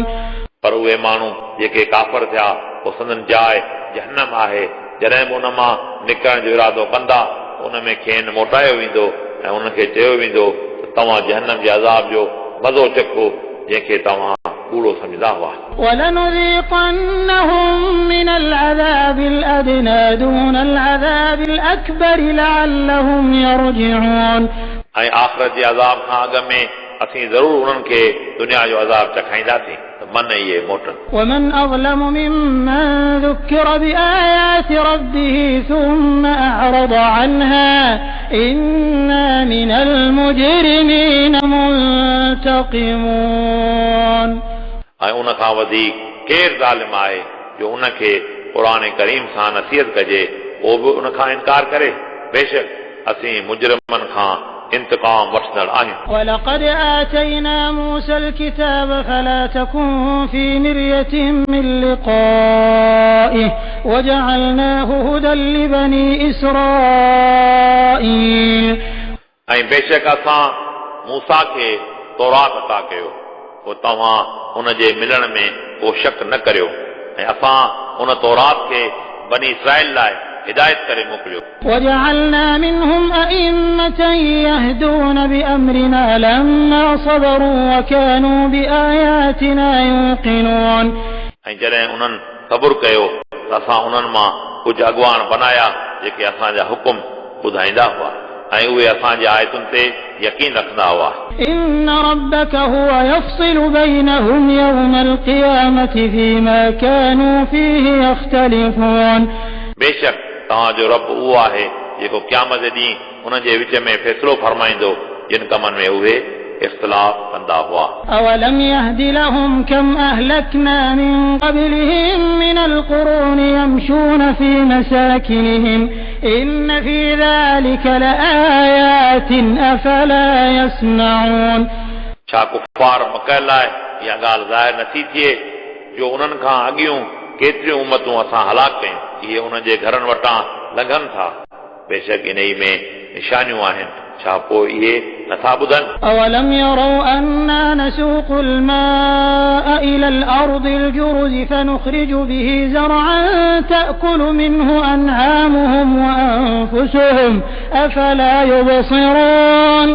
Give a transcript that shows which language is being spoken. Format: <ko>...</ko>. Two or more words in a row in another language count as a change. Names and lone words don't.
<sd>पर उहे माण्हू जेके काफ़र थिया पोइ संदन जाइ जहन्नम आहे जॾहिं बि उन मां निकिरण जो इरादो कंदा उन में खेनि मोटायो वेंदो ऐं उनखे चयो वेंदो त तव्हां जहन्नम जे अज़ाब जो मज़ो चखो जंहिंखे तव्हां कूड़ो सम्झंदा हुआ</sd> <ar>ولنذيقنهم من العذاب الأدنى دون العذاب الأكبر لعلهم يرجعون</ar> <sd>ऐं आख़िरत जे अज़ाब खां अॻु में असीं ज़रूरु उन्हनि खे दुनिया जो अज़ाब चखाईंदासीं त मन इहे मोटनि</sd> <ar>ومن أظلم ممن ذكر بآيات ربه ثم أعرض عنها إنا من المجرمين منتقمون</ar> <sd>ऐं उन खां वधीक केरु ज़ालिम आहे जो उनखे क़ुरान करीम सां नसीहत कजे पोइ बि उन खां इनकार करे बेशक असीं मुजरिमनि खां इंतकाम वठंदड़ आहियूं</sd> <ar>ولقد آتينا موسى الكتاب فلا تكن في مرية من لقائه وجعلناه هدى لبني إسرائيل</ar> <sd>ऐं बेशक असां मूसा खे तौरात अता कयो पोइ तव्हां उन जे मिलण में को शक न करियो ऐं असां उन तौरात खे बनी इसराइल लाइ हिदायत करे मोकिलियो</sd> <ar>وجعلنا منهم أئمة يهدون بأمرنا لما صبروا وكانوا بآياتنا يوقنون</ar> <sd>ऐं जॾहिं उन्हनि सबुर कयो त असां उन्हनि मां कुझु अॻवान बनाया जेके असांजा हुकुम ॿुधाईंदा हुआ ऐं उहे असांजे आयतुनि ते यकीन रखंदा हुआ</sd> <ar>إن ربك هو يفصل بينهم يوم القيامة فيما كانوا فيه يختلفون</ar> <sd>बेशक तव्हांजो रब उहो आहे जेको क़यामत जे ॾींहुं उन जे विच में फ़ैसिलो फरमाईंदो जिन कमनि में उहे इख़्तिलाफ़ कंदा हुआ</sd> <ar>أولم يهد لهم كم أهلكنا من قبلهم من القرون يمشون في مساكنهم إن في ذلك لآيات أفلا يسمعون</ar> <sd>छा कुफ़ार मकल लाइ इहा ॻाल्हि ज़ाहिर नथी थिए जो उन्हनि खां अॻियूं केतिरियूं उम्मतूं असां हलाक कयूं इहे उन्हनि जे घरनि वटां लंघनि था बेशक इन ई में निशानियूं आहिनि छा पोइ इहे नथा ॿुधनि</sd> <ar>أولم يروا أنا نسوق الماء إلى الأرض الجرز فنخرج به زرعا تأكل منه أنعامهم وأنفسهم أفلا يبصرون</ar>